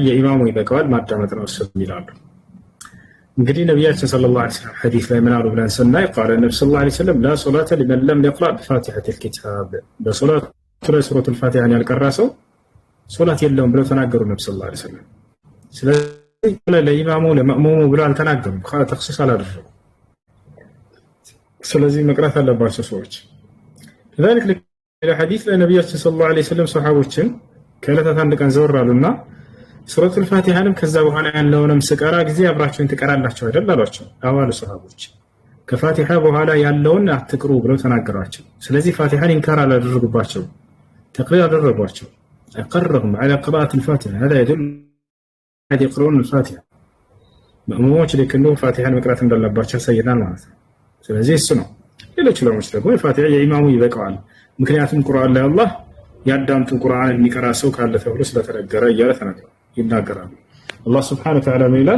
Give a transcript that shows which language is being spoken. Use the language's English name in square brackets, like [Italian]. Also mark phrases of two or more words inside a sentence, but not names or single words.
[Amharic] የኢማሙ ይበቃዋል ማዳመጥ ነው እሱ ይላሉ። እንግዲህ ነብያችን [Arabic] صلى الله عليه وسلم [Amharic] ሐዲስ ላይ ምን አሉ ብለን ስናይ [Arabic] قال النبي صلى الله عليه وسلم لا صلاة لمن لم يقرأ بفاتحة الكتاب [Amharic] በሶላት ሱረቱ الفاتحة ያልቀራ ሰው ሶላት የለውም ብለው ተናገሩ ነብዩ [Arabic] صلى الله عليه وسلم። [Amharic] ስለዚህ ለኢማሙ ለመእሙሙ ብለው አልተናገሩም፣ ተኽሲስ አላደረጉም። ስለዚህ መቅራት አለባቸው ሰዎች። [Arabic] لذلك إلى حديث النبي صلى الله عليه وسلم [Amharic] صحابوችን ከዕለታት አንድ ቀን ዘወር አሉና ሱረቱል ፋቲሃንም ከዛ በኋላ ያለውንም ስቀራ ጊዜ አብራችሁን ትቀራላችሁ አይደል አሏቸው። አዋሉ ሰሃቦች ከፋቲሃ በኋላ ያለውን አትቅሩ ብለው ተናገሯቸው። ስለዚህ ፋቲሃን ኢንካር አላደረጉባቸው፣ ተቅሪር አደረጓቸው። [Arabic] أقرهم على قراءة الفاتحة، هذا يدل على يقرؤون الفاتحة [Amharic] መእሙሞች ለከኑ ፋቲሃን መቅራት እንዳለባቸው ያሳየናል ማለት ነው። ስለዚህ እሱ ነው። ሌሎች ዑለሞች ደግሞ ፋቲሃ የኢማሙ ይበቃዋል፣ ምክንያቱም ቁርአን ላይ አላህ ያዳምጡ ቁርአን የሚቀራ ሰው ካለ ተብሎ ስለተነገረ እያለ ይናገራሉ። አላህ [Arabic] سبحانه وتعالى [Amharic] ምን ይላል?